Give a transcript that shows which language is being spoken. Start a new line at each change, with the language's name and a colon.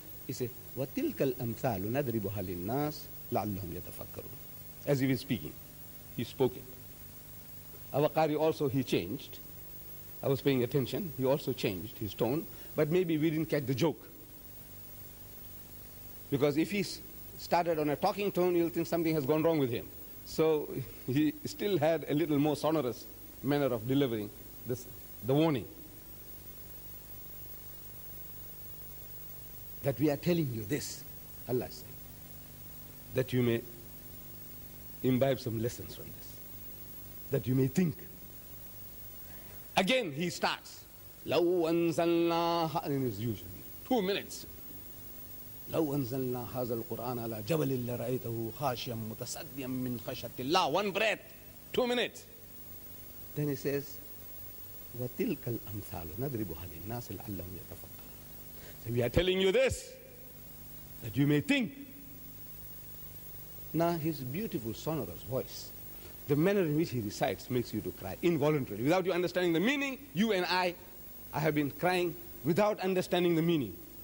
English: He says,
Arabic: وَتِلْكَ الْأَمْثَالُ نَضْرِبُهَا لِلنَّاسِ لَعَلَّهُمْ يَتَفَكَّرُونَ.
English: As if he's speaking. He spoke it. Our Qari also, he changed. I was paying attention. He also changed his tone. But maybe we didn't catch the joke. Because if he started on a talking tone, you'll think something has gone wrong with him. So he still had a little more sonorous manner of delivering the warning. That we are telling you this, Allah is saying, that you may imbibe some lessons from this, that you may think. Again he starts,
Arabic: لَوْ أَنزَلْنَا,
English: and it's usually 2 minutes.
Arabic: لَوْ أَنزَلْنَا هَذَا الْقُرْآنَ عَلَى جَبَلٍ لَرَأَيْتَهُ خَاشِعًا مُتَصَدِّعًا مِّنْ خَشْيَةِ اللَّهِ.
English: 1 breath, 2 minutes. Then he says,
Arabic: وَتِلْكَ الْأَمْثَالُ نَضْرِبُهَا لِلنَّاسِ لَعَلَّهُمْ يَتَفَكَّرُونَ.
English: So we are telling you this, that you may think. Now his beautiful sonorous voice, the manner in which he recites makes you to cry involuntarily. Without you understanding the meaning, you and I have been crying without understanding the meaning.